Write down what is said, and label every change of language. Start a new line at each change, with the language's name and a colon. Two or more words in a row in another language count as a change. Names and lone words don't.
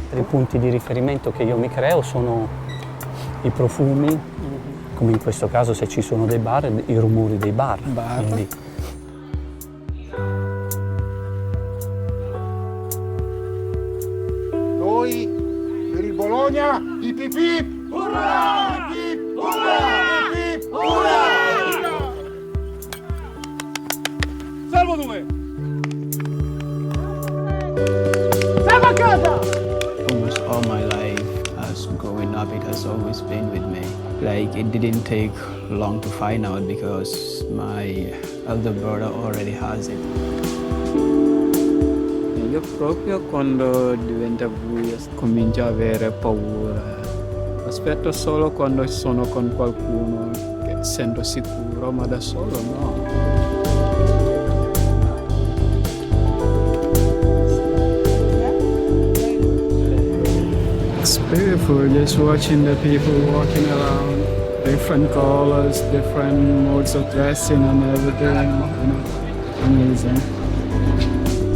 Italian: punti di riferimento che io mi creo sono i profumi, come in questo caso se ci sono dei bar, i rumori dei bar. Quindi... Noi per il Bologna, ip ip ip! Urra! Ip ip! Urra! Ip ip! Urra! Salvo dove? Salvo a casa!
English: Almost all my life, as growing up, it has always been with me. Like, it didn't take long to find out because my elder brother already has it.
Italian: Io proprio quando diventa buio comincio a avere paura. Aspetto solo quando sono con qualcuno che sento sicuro, ma da solo no.
English: It's beautiful just watching the people walking around, different colors, different modes of dressing and everything, amazing.